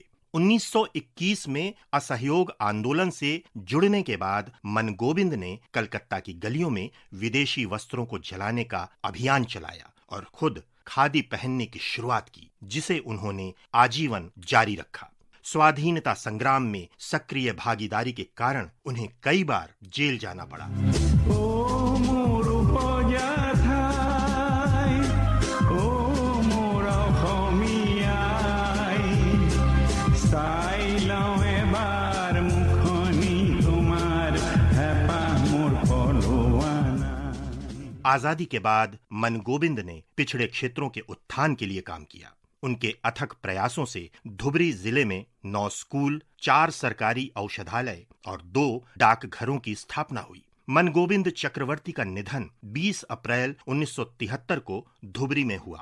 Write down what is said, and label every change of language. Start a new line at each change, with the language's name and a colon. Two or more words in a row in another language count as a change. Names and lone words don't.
Hindi: 1921 में असहयोग आंदोलन से जुड़ने के बाद मनगोविंद ने कलकत्ता की गलियों में विदेशी वस्त्रों को जलाने का अभियान चलाया और खुद खादी पहनने की शुरुआत की, जिसे उन्होंने आजीवन जारी रखा। स्वाधीनता संग्राम में सक्रिय भागीदारी के कारण उन्हें कई बार जेल जाना पड़ा।
Assamese: ও মোৰ উপজাথাই, ও মোৰ অসমীয়াই, চাই লওঁ এবাৰ মুখনি তোমাৰ, হেঁপাহ মোৰ পলোৱা নাই।
Hindi: आजादी के बाद मनगोबिंद ने पिछड़े क्षेत्रों के उत्थान के लिए काम किया। उनके अथक प्रयासों से धुबरी जिले में 9 स्कूल, 4 सरकारी औषधालय और 2 डाकघरों की स्थापना हुई। मनगोबिंद चक्रवर्ती का निधन 20 अप्रैल 1973 को धुबरी में हुआ।